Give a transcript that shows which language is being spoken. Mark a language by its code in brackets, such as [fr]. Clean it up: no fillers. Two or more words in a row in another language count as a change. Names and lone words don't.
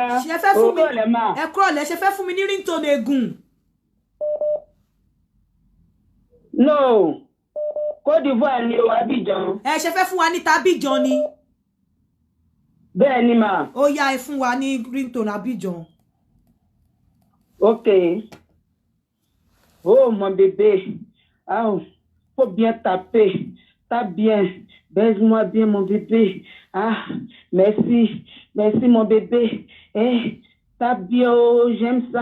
[yo] Ṣé fẹ́ fún mi? Ẹ kúrọ̀lẹ́, ṣé fẹ́ fún mi ní ringtone egun? No. Côte d'Ivoire ni o, Abidjan. Ṣé fẹ́ fún wa ní Abidjan ni? Bẹ́ẹ̀ ni mà. Ó yá ẹ fún wa ní ringtone Abidjan. [fr] Okay. Oh, mon bébé. Faut bien taper. Tape bien. Baise-moi bien, mon bébé. Merci. Merci, mon bébé. Tape bien. Oh, j'aime ça.